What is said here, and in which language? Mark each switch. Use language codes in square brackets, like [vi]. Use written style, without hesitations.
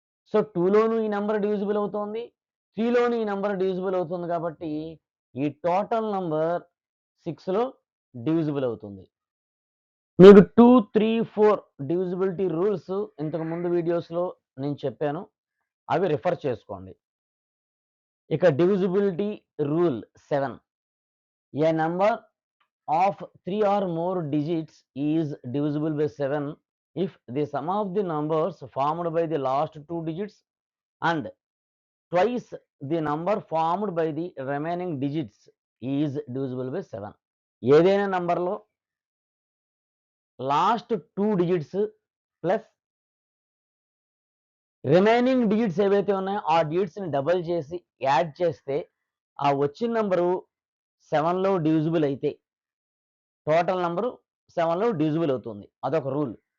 [te] So 2లోను ఈ number divisible అవుతుంది, 3లోను ఈ నెంబర్ డివిజిబుల్ అవుతుంది కాబట్టి ఈ టోటల్ నంబర్ 6లో డివిజిబుల్ అవుతుంది. మీకు 2 3 4 డివిజిబిలిటీ రూల్స్ ఇంతకు ముందు వీడియోస్లో నేను చెప్పాను, అవి రిఫర్ చేసుకోండి. ఇక divisibility rule 7. [en] A number of 3 or more digits is divisible by 7 if the sum of the numbers formed by the last 2 digits and twice the number formed by the remaining digits is divisible by 7. [te] ఏదైనా నంబర్లో last 2 digits plus remaining digits ఏవైతే ఉన్నాయో ఆ డిజిట్స్ని double చేసి add చేస్తే ఆ వచ్చిన number 7లో divisible అయితే టోటల్ నంబరు 7లో డివిజిబుల్ అవుతుంది. అదొక రూల్.